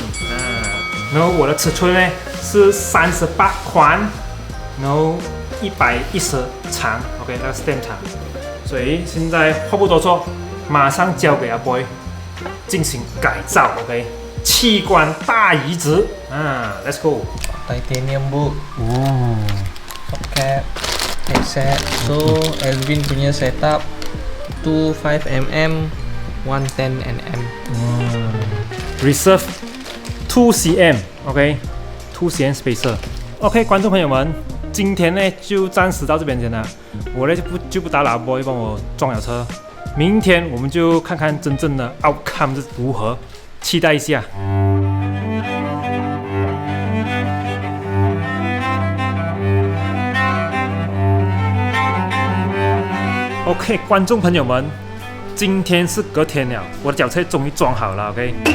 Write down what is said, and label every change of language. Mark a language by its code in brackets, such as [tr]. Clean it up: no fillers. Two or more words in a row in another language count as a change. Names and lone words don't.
[zh] 然后我的尺寸呢是38宽，然后110长 ，OK， 那个 stem 长。所以现在话不多说，马上交给阿 boy 进行改造 ，OK， 器官大移植 ， [en] Let's go。 Titanium book. Top cap, headset. [ms] So Elvin punya setup 25mm, 110mm. [zh] Reserve 2cm，OK，2cm spacer。OK， 观众朋友们，今天呢就暂时到这边先了。我呢就不打扰 boy 帮我装了车，明天我们就看看真正的 outcome 是如何，期待一下。OK， 观众朋友们，今天是隔天了，我的脚车终于装好了 ，OK。